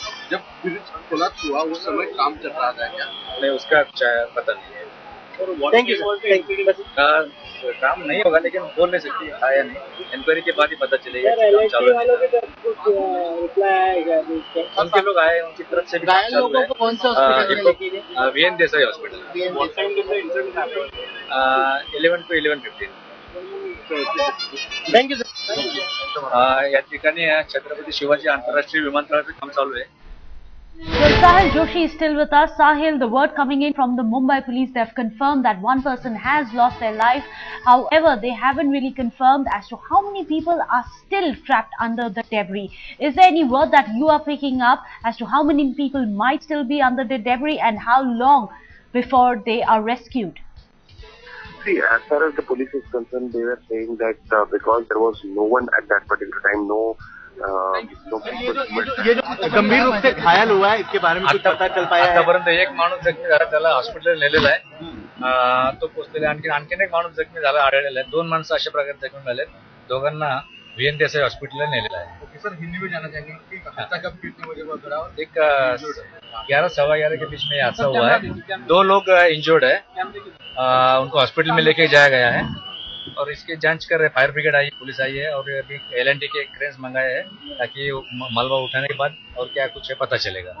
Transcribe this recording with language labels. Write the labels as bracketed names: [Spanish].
[Hindi] जब bridge collapse हुआ उस समय काम चल रहा था क्या? नहीं, उसका पता नहीं है। [English] Thank you. [Hindi] काम नहीं होगा, लेकिन बोल नहीं सकती आया नहीं, इंक्वायरी के बाद ही पता चलेगा। उनके लोग आए, उनकी तरफ से भी कौन सा hospital? VN Desai hospital, 11 to 11:15। [English] Thank you sir. [Marathi] या ठिकाणी छत्रपती शिवाजी आंतरराष्ट्रीय विमानतळाचं काम चालू आहे। [English] Well, Sahil Joshi is still with us. Sahil, the word coming in from the Mumbai police, they have confirmed that 1 person has lost their life. However, they haven't really confirmed as to how many people are still trapped under the debris. Is there any word that you are picking up as to how many people might still be under the debris and how long before they are rescued? See, as far as the police is concerned, they were saying that because there was no one at that particular time, [Hindi] ये जो गंभीर रूप से घायल हुआ है, इसके बारे में कुछ पता चल पाया है? [Marathi] आतापर्यंत एक माणूस जखमी झाला, त्याला हॉस्पिटल नेलेला आहे, तो पोहोचलेला। आणखीन एक माणूस जखमी झाला, आढळलेला आहे। 2 माणसं अशा प्रकारे जखमी झाले, दोघांना VN देसाई हॉस्पिटलला नेलेला आहे। [Hindi] ओके सर, हिंदी में जाना चाहेंगे कि हादसा कब कितने बजे हुआ? थोड़ा एक 11 सवा 11 के बीच में हादसा हुआ है। 2 लोग इंजर्ड है, उनको हॉस्पिटल में लेके जाया गया है और इसकी जांच कर रहे। फायर ब्रिगेड आई, पुलिस आई है और अभी LNT के क्रेन्स मंगाए हैं ताकि मलबा उठाने के बाद और क्या कुछ है पता चलेगा।